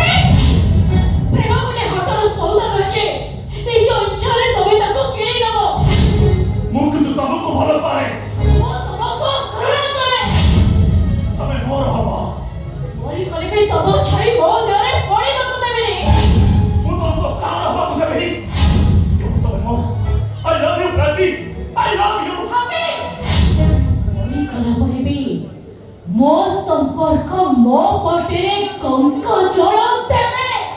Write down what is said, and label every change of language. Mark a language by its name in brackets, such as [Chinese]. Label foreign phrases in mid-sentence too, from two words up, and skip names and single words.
[Odia] ପ୍ରେମ ଗୋଟେ ହଟର ସୌଦା କରିଛି, ନିଜ ଇଚ୍ଛାରେ ତମେ ତାକୁ କିଣି ଦେବ। ମୁଁ କିନ୍ତୁ ତମକୁ ଭଲ ପାଏ। ମୁଁ ତମକୁ ଘୃଣା କରେ। ତମେ ମୋର ହବ। ମରିଗଲେ ବି ତମ ଛାଇ ମୋ ଦେହରେ ପଡ଼ିବାକୁ ଦେବିନି। ମୁଁ ତମକୁ କାହାର ହବାକୁ ଦେବିନି। ତମେ ମୋର। [English] I love you, ପ୍ରାଚୀ। I love you. [Odia] ମରିଗଲା ପରେ ବି ମୋ ସମ୍ପର୍କ ମୋ ପଟିରେ କଙ୍କ ଜଳ ଦେବେ।